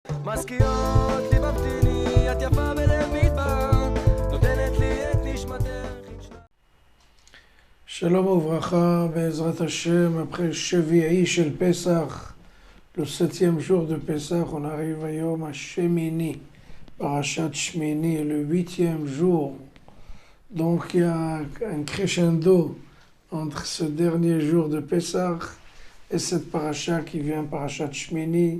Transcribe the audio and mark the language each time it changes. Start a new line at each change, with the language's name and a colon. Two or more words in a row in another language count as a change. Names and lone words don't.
Hebrew: מזכירות לי ממתיני, את יפה בלב מדבר, נותנת לי את נשמתך. שלום וברכה, בעזרת השם, après שביעי של פסח,
French: le 7e jour de Pesach, on arrive à
Hebrew: יום השמיני, פרשת שמיני,
French: le 8e jour. Donc il y a un crescendo entre ce dernier jour de Pesach et cette parasha qui vient,
Hebrew: פרשת שמיני.